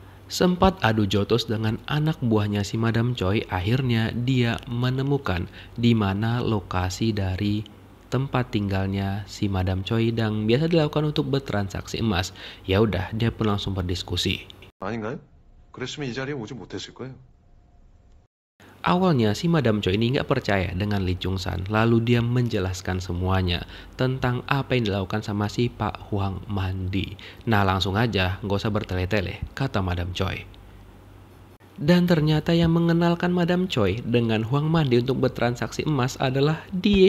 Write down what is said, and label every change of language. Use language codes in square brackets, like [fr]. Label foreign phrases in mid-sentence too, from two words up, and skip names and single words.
[id] Sempat adu jotos dengan anak buahnya si Madam Choi, akhirnya dia menemukan di mana lokasi dari tempat tinggalnya si Madam Choi yang biasa dilakukan untuk bertransaksi emas. Ya udah, dia pun langsung berdiskusi. [ko] 아닌가요? 그랬으면 이 자리에 오지 못했을 거예요. [id] Awalnya si Madam Choi ini nggak percaya dengan Lee Chung San, lalu dia menjelaskan semuanya tentang apa yang dilakukan sama si Pak Huang Mandi. Nah langsung aja, nggak usah bertele-tele, kata Madam Choi. Dan ternyata yang mengenalkan Madam Choi dengan Huang Mandi untuk bertransaksi emas adalah dia.